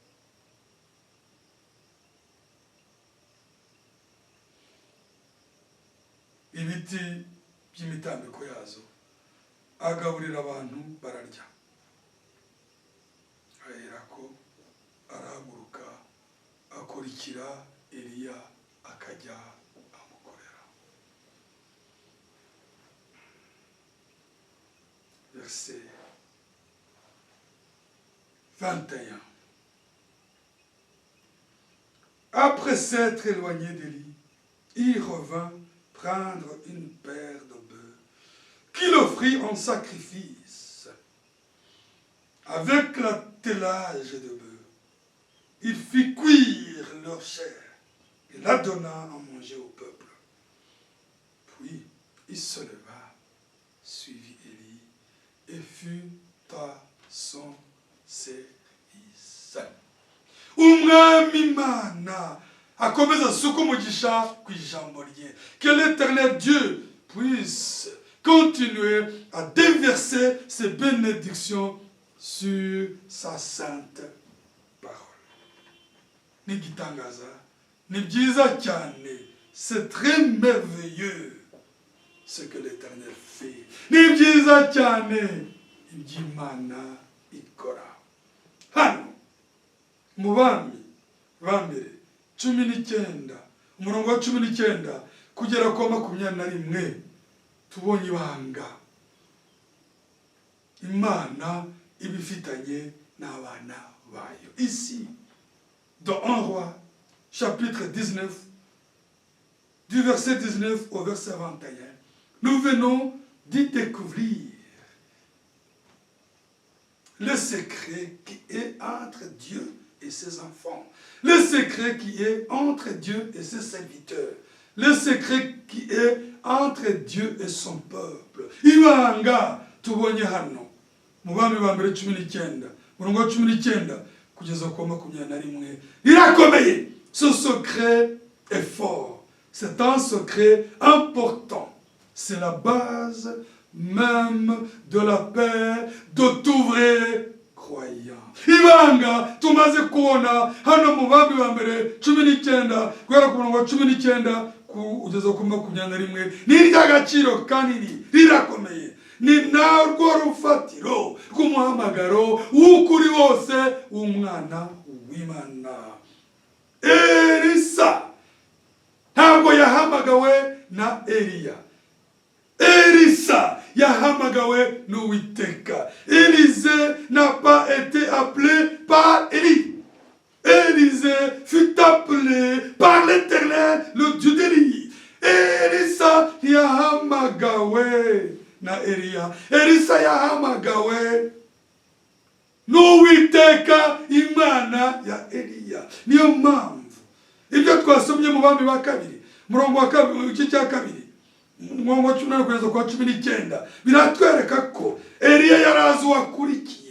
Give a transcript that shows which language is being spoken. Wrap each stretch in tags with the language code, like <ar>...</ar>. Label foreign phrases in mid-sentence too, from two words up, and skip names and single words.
<rw>Ibiti by'imitambiko yazo agaburira abantu bararya. Aherako arahaguruka akurikira Eliya akajya amukorera.</rw> <fr>Verset 21. Après s'être éloigné d'Élie, il revint prendre une paire de bœufs qu'il offrit en sacrifice avec l'attelage de bœufs. Il fit cuire leur chair et la donna à manger au peuple. Puis il se leva, suivit Élie et fut à son service.</fr> <rw>Umwami Imana akomeza suko mugisha kwijambo rye.</rw> <fr>Que l'Éternel Dieu puisse continuer à déverser ses bénédictions sur sa sainte parole.</fr> <rw>Ni gitangaza, ni byiza cyane,</rw> <fr>c'est très merveilleux ce que l'Éternel fait.</fr> <rw>Ni byiza cyane iby'Imana ikora. Hano mu bami bambere 19 umurongo wa 19 kugera kwa 21 tubonye ibanga Imana ibifitanye n'abana bayo.</rw> <fr>Ici dans 1 Roi chapitre 19 du verset 19 au verset 21, nous venons d'y découvrir le secret qui est entre Dieu et ses enfants, le secret qui est entre Dieu et ses serviteurs, le secret qui est entre Dieu et son peuple.</fr> <rw>Ibanga tubonye hano mu bami ba mbere 19 murongo wa 19 kugeza kwa 21 irakomeye.</rw> <fr>Ce secret est fort, c'est un secret important, c'est la base même de la paix de tout vrai croyant.</fr> <rw>Ibanga tumaze kuona hano mu bami ba mbere 19 kwera ku murongo wa 19 kugeza ku 21 ni ry'agaciro kanini rirakomeye. Ni narwo rufatiro rw'umuhamagaro w'ukuri wose w'umwana w'Imana. Elisa ntabwo yahamagawe na Eliya. Elisa yahamagawe n'Uwiteka.</rw> <fr>Élisée n'a pas été appelé par Élie. Élisée fut appelé par l'Éternel, le Dieu d'Élie.</fr> <rw>Elisa yahamagawe na Eliya. Elisa yahamagawe n'Uwiteka, Imana ya Eliya. Niyo mpamvu ibyo twasomye mu Bami ba kabiri, murongo wa kabiri, iki cya kabiri, murongo wa 18 kugeza kwa 19, biratwereka ko Eliya yarazi uwakurikiye.</rw>